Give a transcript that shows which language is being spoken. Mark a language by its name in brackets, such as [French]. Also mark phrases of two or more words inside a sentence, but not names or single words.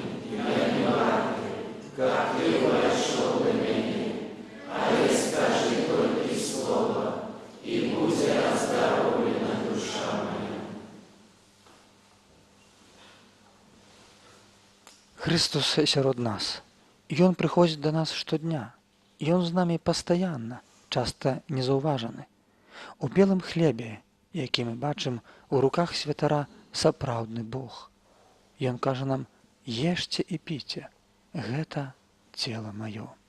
[Belarusian] Я не варты, [Russian] как Ты вошел в меня, а ты скажи только слово, и будет оздоровлена душа моя. [Belarusian] Христос сярод нас. Ён прыходзіць да нас штодня. Ён з намі пастаянна, часта незаўважаны. У белым хлебе, які мы бачым у руках святара, сапраўдны Бог. Ён кажа нам: ешце і піце, гэта цела маё.